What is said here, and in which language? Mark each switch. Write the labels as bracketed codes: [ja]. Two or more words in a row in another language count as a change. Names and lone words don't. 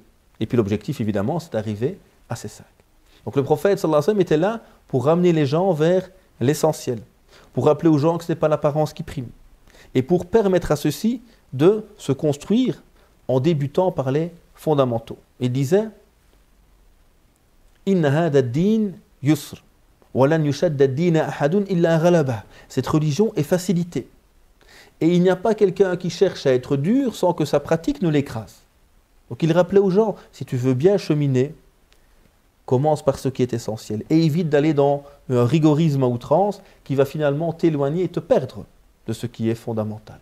[fr] Et puis l'objectif évidemment c'est d'arriver à ces 5. Donc le prophète [ar] صلى الله عليه وسلم [fr] était là pour ramener les gens vers l'essentiel. Pour rappeler aux gens que ce n'est pas l'apparence qui prime. Et pour permettre à ceux-ci de se construire en débutant par les fondamentaux. Il disait « [ar] إن هذا الدين يسر ولن يشاد الدين أحد إلا غلبه [fr] » Cette religion est facilitée. Et il n'y a pas quelqu'un qui cherche à être dur sans que sa pratique ne l'écrase. Donc il rappelait aux gens, si tu veux bien cheminer, commence par ce qui est essentiel. Et évite d'aller dans un rigorisme à outrance qui va finalement t'éloigner et te perdre de ce qui est fondamental.